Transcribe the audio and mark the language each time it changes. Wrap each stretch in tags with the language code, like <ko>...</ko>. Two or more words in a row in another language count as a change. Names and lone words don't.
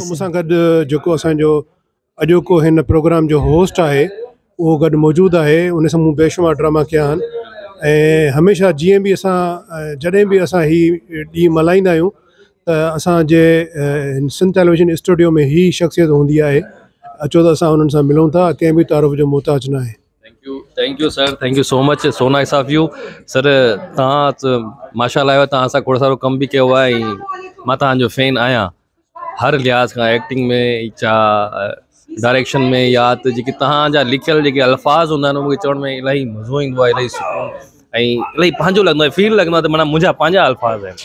<sd>मूंसां गॾु जेको असांजो अॼोको हिन प्रोग्राम जो होस्ट आहे उहो गॾु मौजूदु आहे। उन सां मूं बेशुमार ड्रामा कया आहिनि। ऐं हमेशह जीअं बि असां जॾहिं बि असां हीउ ॾींहुं मल्हाईंदा आहियूं त असांजे सिंध टेलीविजन स्टूडियो में ही शख़्सियत हूंदी आहे। अचो त असां उन्हनि सां मिलूं था। कंहिं बि तारीफ़ जो मोहताज न आहे।</sd> <en>thank you sir, thank you so much, so nice of you sir.</en> <sd>तव्हां माशाल्लाह तव्हां असां खोड़ सारो कमु बि कयो आहे ऐं मां तव्हांजो फैन आहियां हर लिहाज़ खां, एक्टिंग में चा डायरेक्शन में या त जेके तव्हांजा लिखियल जेके अल्फाज़ हूंदा आहिनि मूंखे चवण में इलाही मज़ो ईंदो आहे, इलाही सुकून ऐं इलाही पंहिंजो लॻंदो आहे, फील लॻंदो आहे त माना मुंहिंजा पंहिंजा अल्फाज़ आहिनि।</sd>